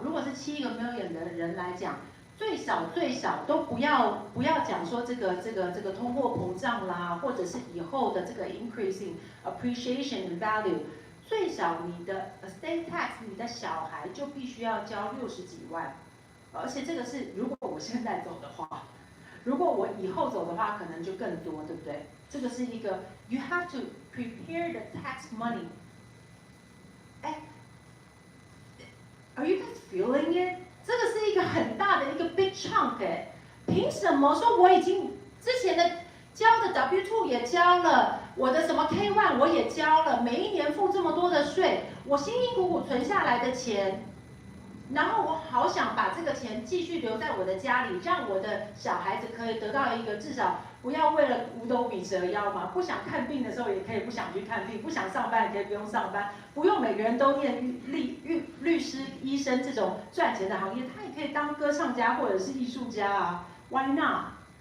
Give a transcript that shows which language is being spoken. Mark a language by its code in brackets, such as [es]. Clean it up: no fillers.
[zh] 如果是7个 million 的人来讲，最少都不要讲说这个通货膨胀啦，或者是以后的这个 [en] increasing appreciation in value。 [zh] 最少你的 estate tax， 你的小孩就必须要交60几万，而且这个是如果我现在走的话，如果我以后走的话，可能就更多，对不对？这个是一个 [en] you have to prepare the tax money。哎 ，Are you guys feeling it？ [zh] 这个是一个很大的一个 [en] big chunk [zh] 哎，凭什么说我已经之前的交的 W2 也交了？我的什么 K1 我也交了，每一年付这么多的税，我辛辛苦苦存下来的钱，然后我好想把这个钱继续留在我的家里，让我的小孩子可以得到一个至少不要为了五斗米折腰嘛，不想看病的时候也可以不想去看病，不想上班也可以不用上班，不用每个人都念律师、医生这种赚钱的行业，他也可以当歌唱家或者是艺术家啊 ， [en] Why not？